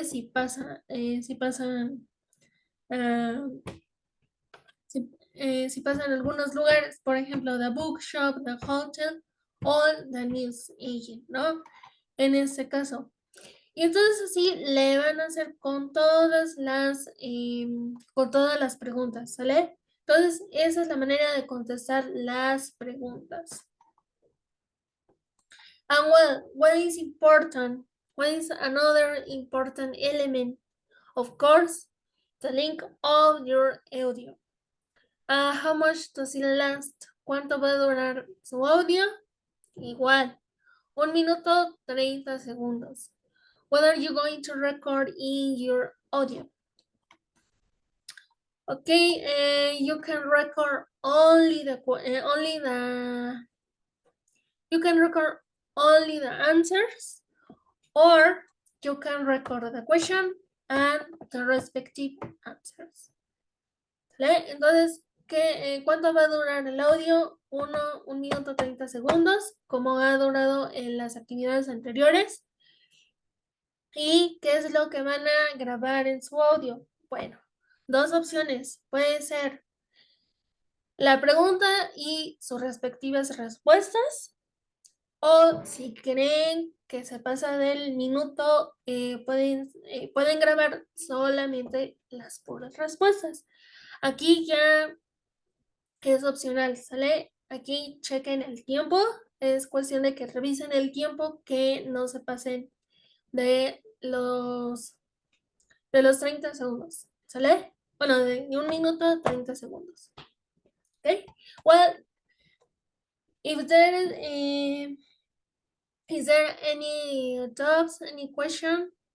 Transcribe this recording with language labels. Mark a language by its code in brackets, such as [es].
[es] Ah, si pasan algunos lugares, por ejemplo, [en] the bookshop, the hotel [es] o the news agent, ¿no? En este caso. Y entonces así le van a hacer con todas las preguntas, ¿sale? Entonces, esa es la manera de contestar las preguntas. [en] And what is important? What is another important element? Of course, the link of your audio. How much does it last? [es] ¿Cuánto va a durar su audio? Igual, 1 minuto 30 segundos. [en] What are you going to record in your audio? Okay, you can record you can record only the answers, or you can record the question and the respective answers. [es] ¿Vale? Entonces, ¿cuánto va a durar el audio? 1 minuto 30 segundos, como ha durado en las actividades anteriores. ¿Y qué es lo que van a grabar en su audio? Bueno, 2 opciones. Puede ser la pregunta y sus respectivas respuestas. O si creen que se pasa del minuto, pueden grabar solamente las puras respuestas. Aquí ya es opcional, ¿sale? Aquí chequen el tiempo. Es cuestión de que revisen el tiempo, que no se pasen de los 30 segundos, ¿sale? Bueno, de 1 minuto a 30 segundos. Okay? [en] Well, if is there any doubts, any question?